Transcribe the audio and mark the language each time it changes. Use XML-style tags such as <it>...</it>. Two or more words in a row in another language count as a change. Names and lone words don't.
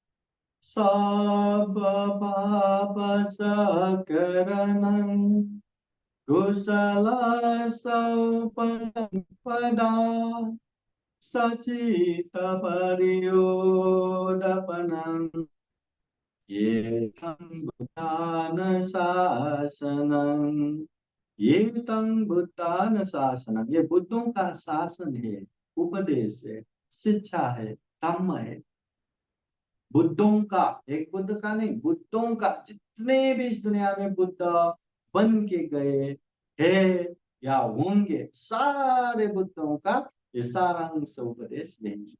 <pi>सब पाप सकरनं कुशल संपदा सचित परियोदपनं ये तं बुद्धान शासनं, ये तं बुद्धान शासनं,</pi> <hi>ये बुद्धों का शासन है, उपदेश है, शिक्षा है, धम्म है। बुद्धों का, एक बुद्ध का नहीं, बुद्धों का, जितने भी इस दुनिया में बुद्ध बन के गए हैं या होंगे, सारे बुद्धों का ये सारांश उपदेश यही है।</hi>